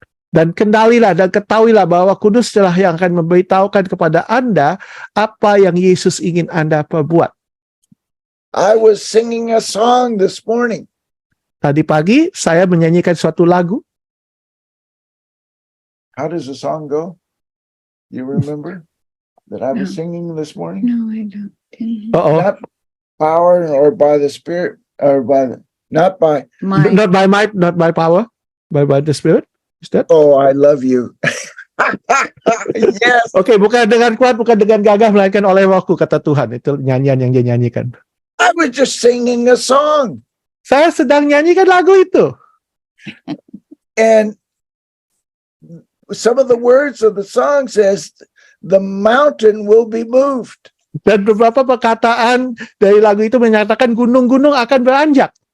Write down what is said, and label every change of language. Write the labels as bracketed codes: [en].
[id] Dan kendalilah dan ketahuilah bahwa Kudus adalah yang akan memberitahukan kepada Anda apa yang Yesus ingin Anda perbuat. [en] I was singing a song this morning. [id] Tadi pagi saya menyanyikan suatu lagu. [en] How does the song go? You remember that I was No. singing this morning? No, I don't. Oh, Not power or by the Spirit or not by. My not by might, not by power, but by the Spirit. Is that? Oh, I love you. Yes. [id] Oke, bukan dengan kuat, bukan dengan gagah, melainkan oleh Rohku, kata Tuhan. Itu nyanyian yang dia nyanyikan. [en] I was just singing a song. [id] Saya sedang nyanyikan lagu itu. [en] And some of the words of the song says, the mountain will be moved. [id] Dan beberapa perkataan dari lagu itu menyatakan gunung-gunung akan beranjak.